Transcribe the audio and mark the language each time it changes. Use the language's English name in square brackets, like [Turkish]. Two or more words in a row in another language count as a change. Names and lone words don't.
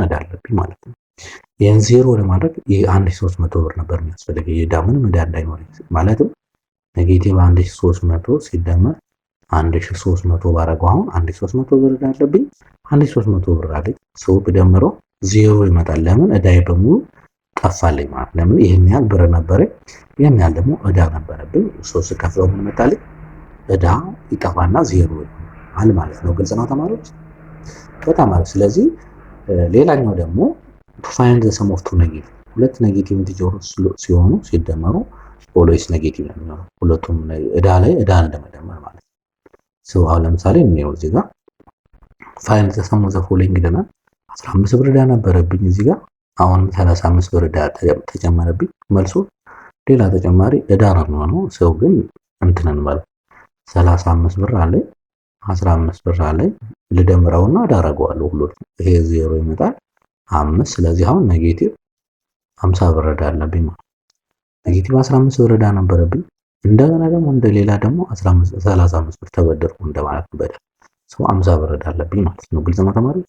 [Amharic] እዳ አለብኝ ማለት ነው። ይሄን ዜሮ ለማድረግ የ1300 ብር ነበር የሚያስፈልገኝ የዕዳ ምንም ዕዳ እንዳይኖረኝ ማለትም ኔጌቲቭ 1300 ሲደመር 1300 ባረገው አሁን 1300 ብር ዕዳ አለብኝ። 1300 ብር አለኝ ሰው ብደምረው ዜሮ ይመጣል። ለምን ዕዳዬ በሙሉ ጠፋልኝ ማለት ለምን ይሄን ያህል ብር ነበረኝ፣ ይሄን ያህል ደግሞ ዕዳ ነበረብኝ። ሰው ስከፍለው ምን መጣልኝ? ዕዳ ይጠፋና ዜሮ ይሆናል ማለት ነው። ግልጽ ነው ተማሪዎች? በጣም አሪፍ። ስለዚህ ሌላኛው ደግሞ [English] to find the sum of two negative [Amharic] ሁለት ኔጌቲቭ ኢንቲጀሮች ሲሆኑ ሲደመሩ ኦልዌይስ ኔጌቲቭ ነው የሚሆነው። ሁለቱም ዕዳ ላይ ዕዳ እንደመደመር ማለት ነው። ሰው አሁን ለምሳሌ እንየው እዚህ ጋር [English] find the sum of the following [Amharic] ይለናል። 15 ብር ዕዳ ነበረብኝ እዚህ ጋር አሁን 35 ብር ዕዳ ተጨመረብኝ። መልሱ ሌላ ተጨማሪ ዕዳ ነው የሚሆነው። ሰው ግን እንትንን ማለት 35 ብር አለኝ 15 ብር አለኝ ልደምረውና ዕዳ አደርገዋለሁ ሁሉንም። ይሄ ዜሮ ይመጣል 5። ስለዚህ አሁን ኔጌቲቭ 50 ብር ዕዳ አለብኝ ማለት ኔጌቲቭ 15 ብር ዕዳ ነበረብኝ። እንደገና ደግሞ እንደሌላ ደግሞ 35 ብር ተበደርኩ እንደማለት ነው። በዳ ሰው 50 ብር ዕዳ አለብኝ ማለት ነው። ግልጽ ነው ተማሪዎች?